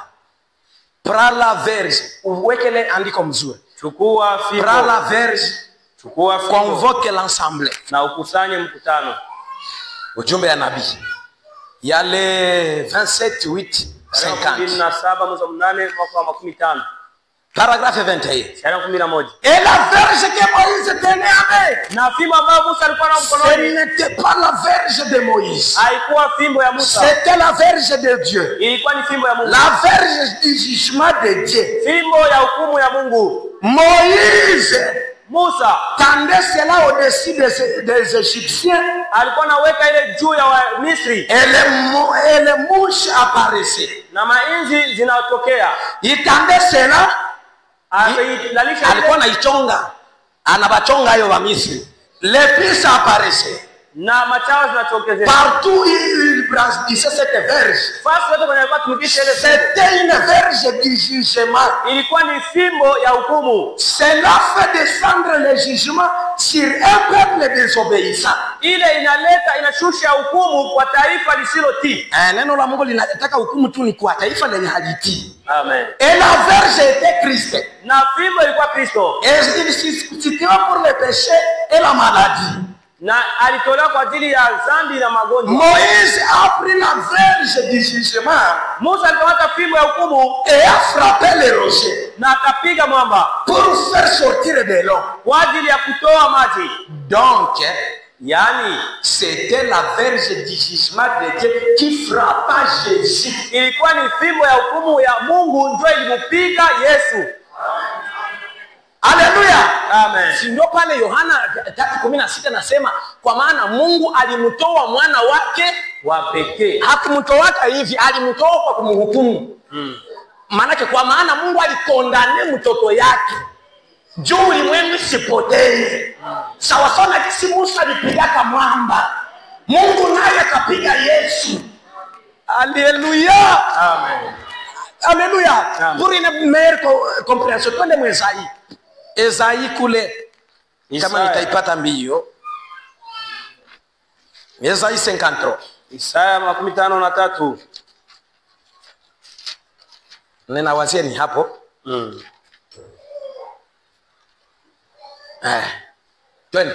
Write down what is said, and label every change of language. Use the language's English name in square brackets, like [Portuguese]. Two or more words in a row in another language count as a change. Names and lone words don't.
[Swahili] Prala verse, uwekele andiko mzuri. Chukua fimbo. [French] Prala verse, [Swahili] Chukua fimbo. [French] convoque l'ensemble. [Swahili] Na ukusanye mkutano. Ujumbe ya nabii. Yale 27:8-50. 27 mwezi wa 8 mwaka wa 15. [French] Paragraphe 21. [Swahili] Sharia 11. [French] Et la verge que Moïse tenait avec, [Swahili] Na fimbo ambayo Musa alikuwa na [French] ce [Swahili] mkononi [French] n'était pas la verge de Moïse. [Swahili] haikuwa fimbo ya Musa. [French] C'était la verge de Dieu. [Swahili] Ilikuwa ni fimbo ya Mungu. [French] La verge du jugement de Dieu. [Swahili] Fimbo ya hukumu ya Mungu. [French] Moïse [Swahili] Musa [French] tendait cela au-dessus des Égyptiens [Swahili] alikuwa anaweka ile juu ya Misri [French] et les mouches apparaissaient. [Swahili] na mainzi zinatokea. [French] Il tendait cela, [Swahili] Akailalisha alikuwa ile anaichonga, anabachonga hayo wa Misri. [French] Les puces apparaissaient. [Swahili] na machawa zinatokezea. [French] Partout il brandissait cette verge. [Swahili] Fasi wote kwenye alikuwa tumikisha ile fimbo. [French] C'était une verge du jugement. [Swahili] Ilikuwa ni fimbo ya hukumu. [French] Cela fait descendre le jugement sur un peuple désobéissant. [Swahili] Ile inashusha hukumu kwa taifa lisilotii. Neno la Mungu linataka hukumu tu ni kwa taifa lenye halitii. Amen. [French] Et la verge était Christ. [Swahili] Na fimbo ilikuwa Kristo. [French] Et il substituait pour le péché et la maladie. [Swahili] Na alitolewa kwa ajili ya dhambi na magonjwa. [French] Moïse a pris la verge du jugement [Swahili] Musa alikamata fimbo ya hukumu [French] et a frappé les rochers [Swahili] na akapiga mwamba [French] pour faire sortir de l'eau. [Swahili] kwa ajili ya kutoa maji. [French] Donc, [Swahili] Yaani [French] c'était la verge du jugement de Dieu qui frappa Jésus. [Swahili] ilikuwa ni fimbo ya hukumu ya Mungu ndio ilimupiga Yesu. Haleluya. Amen. Si ndio pale Yohana 3:16 nasema kwa maana Mungu alimtoa mwana wake Wa pekee. hakumtoa hivi, alimtoa kwa kumhukumu. Maanake kwa maana Mungu alikondane mtoto yake juu ulimwengu sipotee. Sawa sawa na kisi Musa alipiga mwamba, Mungu naye akapiga Yesu. Haleluya. Amen. Haleluya. Amen. [French] Pour une meilleure compréhension, [Swahili] twende mwezai. Ezai kule kama nitaipata mbio. Ezai 53. Isaya 53. Nena wazeni hapo. Twende.